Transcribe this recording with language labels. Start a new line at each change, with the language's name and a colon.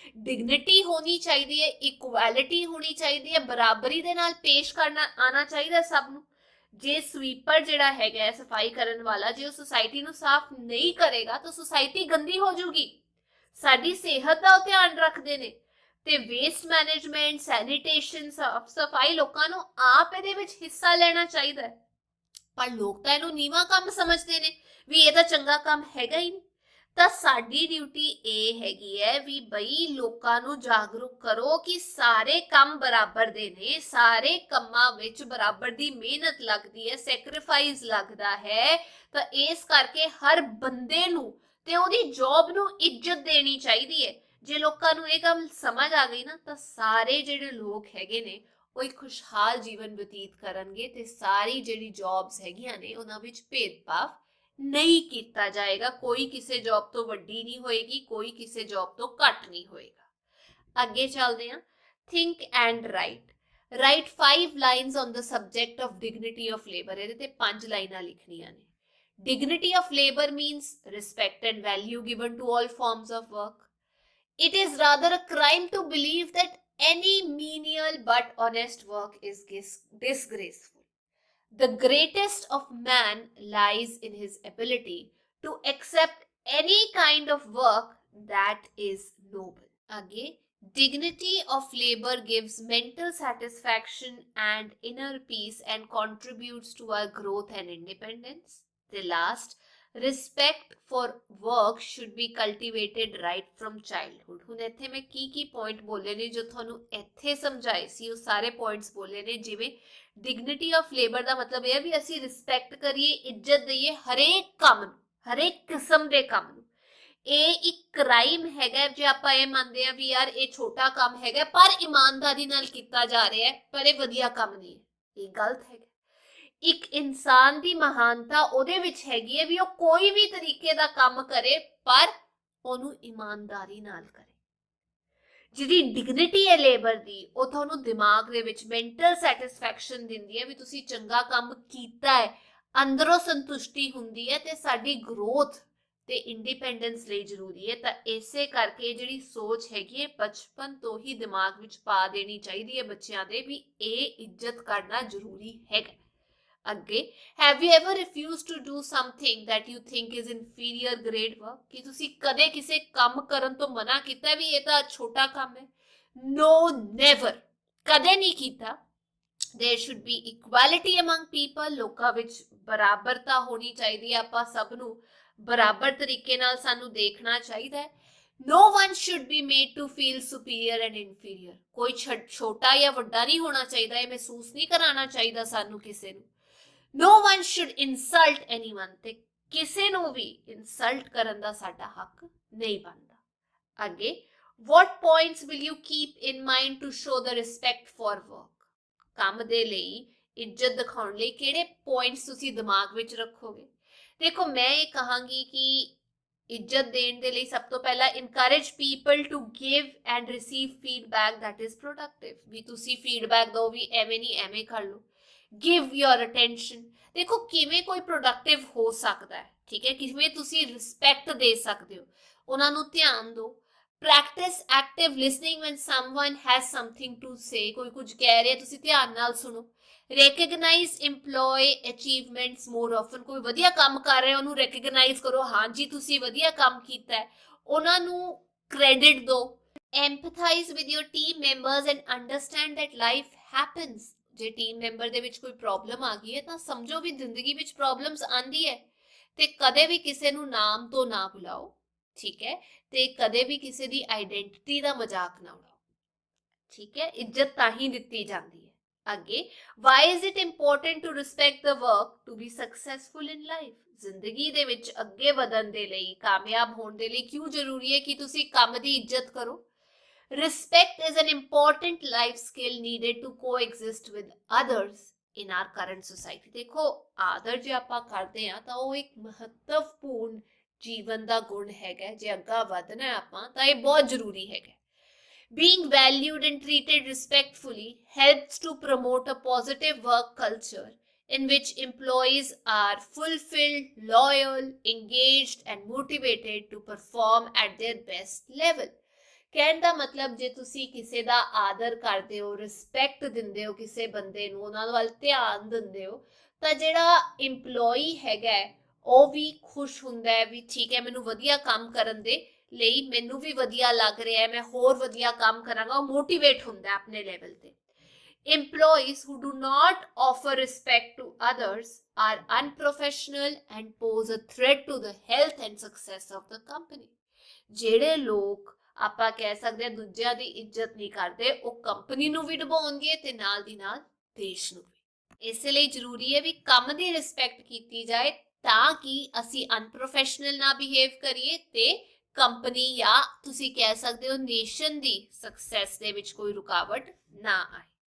Punjabi: Dignity होनी चाहिए है, इक्वैलिटी होनी चाहिए है, बराबरी दे नाल पेश करना आना चाहिए सब नूं। जे स्वीपर जिहड़ा हैगा सफाई करन वाला जे सोसाइटी नूं साफ नहीं करेगा तो सोसाइटी गंदी हो जूगी। साडी सेहत दा ध्यान रखदे ने ਤੇ ਵੇਸਟ ਮੈਨੇਜਮੈਂਟ, ਸੈਨੀਟੇਸ਼ਨ, ਸਾਫ ਸਫਾਈ ਲੋਕਾਂ ਨੂੰ ਆਪ ਇਹਦੇ ਵਿੱਚ ਹਿੱਸਾ ਲੈਣਾ ਚਾਹੀਦਾ ਹੈ। ਪਰ ਲੋਕ ਤਾਂ ਇਹਨੂੰ ਨੀਵਾਂ ਕੰਮ ਸਮਝਦੇ ਨੇ ਵੀ ਇਹ ਤਾਂ ਚੰਗਾ ਕੰਮ ਹੈਗਾ ਹੀ ਨਹੀਂ। ਤਾਂ ਸਾਡੀ ਡਿਊਟੀ ਇਹ ਹੈਗੀ ਹੈ ਵੀ ਬਈ ਲੋਕਾਂ ਨੂੰ ਜਾਗਰੂਕ ਕਰੋ ਕਿ ਸਾਰੇ ਕੰਮ ਬਰਾਬਰ ਦੇ ਨੇ, ਸਾਰੇ ਕੰਮਾਂ ਵਿੱਚ ਬਰਾਬਰ ਦੀ ਮਿਹਨਤ ਲੱਗਦੀ ਹੈ, ਸੈਕਰੀਫਾਈਸ ਲੱਗਦਾ ਹੈ। ਤਾਂ ਇਸ ਕਰਕੇ ਹਰ ਬੰਦੇ ਨੂੰ ਤੇ ਉਹਦੀ ਜੌਬ ਨੂੰ ਇੱਜ਼ਤ ਦੇਣੀ ਚਾਹੀਦੀ ਹੈ। ਜੇ ਲੋਕਾਂ ਨੂੰ ਇਹ ਗੱਲ ਸਮਝ ਆ ਗਈ ਨਾ ਤਾਂ ਸਾਰੇ ਜਿਹੜੇ ਲੋਕ ਹੈਗੇ ਨੇ ਉਹ ਇੱਕ ਖੁਸ਼ਹਾਲ ਜੀਵਨ ਬਤੀਤ ਕਰਨਗੇ ਤੇ ਸਾਰੀ ਜਿਹੜੀ ਜੌਬਸ ਹੈਗੀਆਂ ਨੇ ਉਹਨਾਂ ਵਿੱਚ ਭੇਦਭਾਵ ਨਹੀਂ ਕੀਤਾ ਜਾਏਗਾ। ਕੋਈ ਕਿਸੇ ਜੌਬ ਤੋਂ ਵੱਡੀ ਨਹੀਂ ਹੋਏਗੀ, ਕੋਈ ਕਿਸੇ ਜੌਬ ਤੋਂ ਘੱਟ ਨਹੀਂ ਹੋਏਗਾ। ਅੱਗੇ ਚੱਲਦੇ ਹਾਂ।
English: Think and write 5 lines on the subject of dignity of labour.
Punjabi: ਇਹਦੇ ਤੇ 5 ਲਾਈਨਾਂ ਲਿਖਣੀਆਂ ਨੇ।
English: Dignity of labor means respect and value given to all forms of work. It is rather a crime to believe that any menial but honest work is disgraceful. The greatest of man lies in his ability to accept any kind of work that is noble. Again, dignity of labor gives mental satisfaction and inner peace and contributes to our growth and independence. The last, respect for work should be cultivated right from childhood.
Punjabi: ਹੁਣ ਇੱਥੇ ਮੈਂ ਕੀ point ਬੋਲੇ ਨੇ ਜੋ ਤੁਹਾਨੂੰ ਇੱਥੇ ਸਮਝਾਏ ਸੀ ਉਹ ਸਾਰੇ ਪੁਆਇੰਟਸ ਬੋਲੇ ਨੇ। ਜਿਵੇਂ ਡਿਗਨਿਟੀ ਆਫ ਲੇਬਰ ਦਾ ਮਤਲਬ ਇਹ ਹੈ ਵੀ ਅਸੀਂ ਰਿਸਪੈਕਟ ਕਰੀਏ, ਇੱਜ਼ਤ ਦਈਏ ਹਰੇਕ ਕੰਮ ਨੂੰ, ਹਰੇਕ ਕਿਸਮ ਦੇ ਕੰਮ ਨੂੰ। ਇਹ ਇੱਕ ਕ੍ਰਾਈਮ ਹੈਗਾ ਜੇ ਆਪਾਂ ਇਹ ਮੰਨਦੇ ਆ ਵੀ ਯਾਰ ਇਹ ਛੋਟਾ ਕੰਮ ਹੈਗਾ ਪਰ ਇਮਾਨਦਾਰੀ ਨਾਲ ਕੀਤਾ ਜਾ ਰਿਹਾ ਹੈ, ਪਰ ਇਹ ਵਧੀਆ ਕੰਮ ਨਹੀਂ ਹੈ, ਇਹ ਗਲਤ ਹੈਗਾ। ਇੱਕ ਇਨਸਾਨ ਦੀ ਮਹਾਨਤਾ ਉਹਦੇ ਵਿੱਚ ਹੈਗੀ ਹੈ ਵੀ ਉਹ ਕੋਈ ਵੀ ਤਰੀਕੇ ਦਾ ਕੰਮ ਕਰੇ ਪਰ ਉਹਨੂੰ ਇਮਾਨਦਾਰੀ ਨਾਲ ਕਰੇ। ਜਿਹੜੀ ਡਿਗਨਿਟੀ ਹੈ ਲੇਬਰ ਦੀ ਉਹ ਤੁਹਾਨੂੰ ਦਿਮਾਗ ਦੇ ਵਿੱਚ ਮੈਂਟਲ ਸੈਟੀਸਫੈਕਸ਼ਨ ਦਿੰਦੀ ਹੈ ਵੀ ਤੁਸੀਂ ਚੰਗਾ ਕੰਮ ਕੀਤਾ ਹੈ, ਅੰਦਰੋਂ ਸੰਤੁਸ਼ਟੀ ਹੁੰਦੀ ਹੈ ਤੇ ਸਾਡੀ ਗਰੋਥ ਤੇ ਇੰਡੀਪੈਂਡੈਂਸ ਲਈ ਜ਼ਰੂਰੀ ਹੈ। ਤਾਂ ਇਸੇ ਕਰਕੇ ਜਿਹੜੀ ਸੋਚ ਹੈਗੀ ਹੈ ਬਚਪਨ ਤੋਂ ਹੀ ਦਿਮਾਗ ਵਿੱਚ ਪਾ ਦੇਣੀ ਚਾਹੀਦੀ ਹੈ ਬੱਚਿਆਂ ਦੇ ਵੀ ਇਹ ਇੱਜ਼ਤ ਕਰਨਾ ਜ਼ਰੂਰੀ ਹੈਗਾ। ਅੱਗੇ,
English: have you ever refused to do something that you think is inferior grade work?
Punjabi: ਕਿ ਤੁਸੀਂ ਕਦੇ ਕਿਸੇ ਕੰਮ ਕਰਨ ਤੋਂ ਮਨਾ ਕੀਤਾ ਵੀ ਇਹ ਤਾਂ ਛੋਟਾ ਕੰਮ ਹੈ?
English: No, never,
Punjabi: ਕਦੇ ਨਹੀਂ ਕੀਤਾ।
English: There should be equality among people.
Punjabi: ਲੋਕਾਂ ਵਿੱਚ ਬਰਾਬਰਤਾ ਹੋਣੀ ਚਾਹੀਦੀ ਹੈ, ਆਪਾਂ ਸਭ ਨੂੰ ਬਰਾਬਰ ਤਰੀਕੇ ਨਾਲ ਸਾਨੂੰ ਦੇਖਣਾ ਚਾਹੀਦਾ ਹੈ।
English: No one should be made to feel superior and inferior.
Punjabi: ਕੋਈ ਛੋਟਾ ਜਾਂ ਵੱਡਾ ਨਹੀਂ ਹੋਣਾ ਚਾਹੀਦਾ, ਇਹ ਮਹਿਸੂਸ ਨਹੀਂ ਕਰਾਉਣਾ ਚਾਹੀਦਾ ਸਾਨੂੰ ਕਿਸੇ ਨੂੰ।
English: No one should insult anyone.
Punjabi: ਤੇ ਕਿਸੇ ਨੂੰ ਵੀ ਇਨਸਲਟ ਕਰਨ ਦਾ ਸਾਡਾ ਹੱਕ ਨਹੀਂ ਬਣਦਾ। ਅੱਗੇ,
English: what points will you keep in mind to show the respect for work?
Punjabi: ਕੰਮ ਦੇ ਲਈ ਇੱਜ਼ਤ ਦਿਖਾਉਣ ਲਈ ਕਿਹੜੇ ਪੁਆਇੰਟਸ ਤੁਸੀਂ ਦਿਮਾਗ ਵਿੱਚ ਰੱਖੋਗੇ? ਦੇਖੋ, ਮੈਂ ਇਹ ਕਹਾਂਗੀ ਕਿ ਇੱਜ਼ਤ ਦੇਣ ਦੇ ਲਈ ਸਭ ਤੋਂ ਪਹਿਲਾਂ
English: encourage people to give and receive feedback that is productive.
Punjabi: ਵੀ ਤੁਸੀਂ ਫੀਡਬੈਕ ਦਿਓ ਵੀ ਐਵੇਂ ਨਹੀਂ ਐਵੇਂ ਕਰ ਲਓ।
English: give your attention.
Punjabi: ਦੇਖੋ ਕਿਵੇਂ ਕੋਈ ਪ੍ਰੋਡਕਟਿਵ ਹੋ ਸਕਦਾ ਹੈ, ਠੀਕ ਹੈ, ਕਿਵੇਂ ਤੁਸੀਂ ਰਿਸਪੈਕਟ ਦੇ ਸਕਦੇ ਹੋ, ਉਹਨਾਂ ਨੂੰ ਧਿਆਨ ਦਿਓ।
English: practice active listening when someone has something to say.
Punjabi: ਕੋਈ ਕੁਝ ਕਹਿ ਰਿਹਾ ਤੁਸੀਂ ਧਿਆਨ ਨਾਲ ਸੁਣੋ।
English: recognize employee achievements more often.
Punjabi: ਕੋਈ ਵਧੀਆ ਕੰਮ ਕਰ ਰਿਹਾ ਉਹਨੂੰ recognize ਕਰੋ, ਹਾਂਜੀ ਤੁਸੀਂ ਵਧੀਆ ਕੰਮ ਕੀਤਾ ਹੈ, ਉਹਨਾਂ ਨੂੰ credit ਦਿਓ।
English: empathize with your team members and understand that life happens.
Punjabi: ਜੇ ਟੀਮ ਮੈਂਬਰ ਦੇ ਵਿੱਚ ਕੋਈ ਪ੍ਰੋਬਲਮ ਆ ਗਈ ਹੈ ਤਾਂ ਸਮਝੋ ਵੀ ਜ਼ਿੰਦਗੀ ਵਿੱਚ ਪ੍ਰੋਬਲਮਸ ਆਂਦੀ ਹੈ ਤੇ ਕਦੇ ਵੀ ਕਿਸੇ ਨੂੰ ਨਾਮ ਤੋਂ ਨਾ ਬੁਲਾਓ, ਠੀਕ ਹੈ, ਤੇ ਕਦੇ ਵੀ ਕਿਸੇ ਦੀ ਆਈਡੈਂਟੀਟੀ ਦਾ ਮਜ਼ਾਕ ਨਾ ਉਡਾਓ, ਠੀਕ ਹੈ। ਇੱਜ਼ਤ ਤਾਂ ਹੀ ਦਿੱਤੀ ਜਾਂਦੀ ਹੈ।
English: ਅੱਗੇ, why is it important to respect the work to be successful in life?
Punjabi: ਜ਼ਿੰਦਗੀ ਦੇ ਵਿੱਚ ਅੱਗੇ ਵਧਣ ਦੇ ਲਈ, ਕਾਮਯਾਬ ਹੋਣ ਦੇ ਲਈ ਕਿਉਂ ਜ਼ਰੂਰੀ ਹੈ ਕਿ ਤੁਸੀਂ ਕੰਮ ਦੀ ਇੱਜ਼ਤ ਕਰੋ?
English: Respect is an important life skill needed to coexist with others in our current society.
Punjabi: ਦੇਖੋ, ਆਦਰ ਜੇ ਆਪਾਂ ਕਰਦੇ ਹਾਂ ਤਾਂ ਉਹ ਇੱਕ ਮਹੱਤਵਪੂਰਨ ਜੀਵਨ ਦਾ ਗੁਣ ਹੈਗਾ। ਜੇ ਅੱਗਾ ਵਧਣਾ ਆਪਾਂ ਤਾਂ ਇਹ ਬਹੁਤ ਜ਼ਰੂਰੀ ਹੈਗਾ।
English: Being valued and treated respectfully helps to promote a positive work culture in which employees are fulfilled, loyal, engaged and motivated to perform at their best level.
Punjabi: ਕਹਿਣ ਦਾ ਮਤਲਬ ਜੇ ਤੁਸੀਂ ਕਿਸੇ ਦਾ ਆਦਰ ਕਰਦੇ ਹੋ, ਰਿਸਪੈਕਟ ਦਿੰਦੇ ਹੋ ਕਿਸੇ ਬੰਦੇ ਨੂੰ, ਉਹਨਾਂ ਵੱਲ ਧਿਆਨ ਦਿੰਦੇ ਹੋ, ਤਾਂ ਜਿਹੜਾ ਇੰਪਲੋਈ ਹੈਗਾ ਉਹ ਵੀ ਖੁਸ਼ ਹੁੰਦਾ ਹੈ ਵੀ ਠੀਕ ਹੈ ਮੈਨੂੰ ਵਧੀਆ ਕੰਮ ਕਰਨ ਦੇ ਲਈ ਮੈਨੂੰ ਵੀ ਵਧੀਆ ਲੱਗ ਰਿਹਾ ਹੈ, ਮੈਂ ਹੋਰ ਵਧੀਆ ਕੰਮ ਕਰਾਂਗਾ, ਉਹ ਮੋਟੀਵੇਟ ਹੁੰਦਾ ਆਪਣੇ ਲੈਵਲ ਤੇ।
English: Employees who do not offer respect to others are unprofessional and pose a threat to the health and success of the company.
Punjabi: ਜਿਹੜੇ ਲੋਕ ਆਪਾਂ ਕਹਿ ਸਕਦੇ ਹਾਂ ਦੂਜਿਆਂ ਦੀ ਇੱਜ਼ਤ ਨਹੀਂ ਕਰਦੇ, ਉਹ ਕੰਪਨੀ ਨੂੰ ਵੀ ਡੁਬਾਉਣਗੇ ਤੇ ਨਾਲ ਦੀ ਨਾਲ ਦੇਸ਼ ਨੂੰ ਵੀ। ਇਸੇ ਲਈ ਜ਼ਰੂਰੀ ਹੈ ਵੀ ਕੰਮ ਦੀ ਰਿਸਪੈਕਟ ਕੀਤੀ ਜਾਏ ਤਾਂ ਕਿ ਅਸੀਂ ਅਨਪ੍ਰੋਫੈਸ਼ਨਲ ਨਾ ਬਿਹੇਵ ਕਰੀਏ ਤੇ ਕੰਪਨੀ ਜਾਂ ਤੁਸੀਂ ਕਹਿ ਸਕਦੇ ਹੋ ਨੇਸ਼ਨ ਦੀ ਸਕਸੈਸ ਦੇ ਵਿੱਚ ਕੋਈ ਰੁਕਾਵਟ ਨਾ ਆਏ।